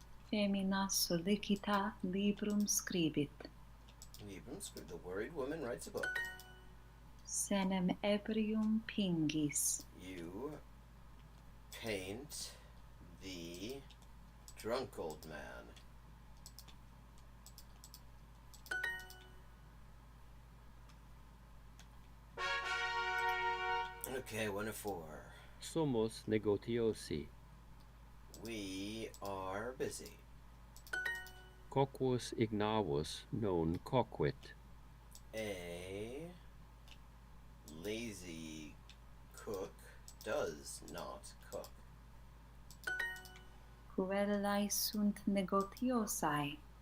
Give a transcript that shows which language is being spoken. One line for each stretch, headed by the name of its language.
Latin: Femina sollicita librum scribit. Librum scribit.
English: The worried woman writes a book.
Latin: Senem ebrium pingis.
English: You paint the drunk old man. Okay, 1 of 4.
Latin: Sumus negotiosi.
English: We are busy.
Latin: Coquus ignavus non coquit.
English: A lazy cook does not cook.
Latin: Puellae sunt negotiosae.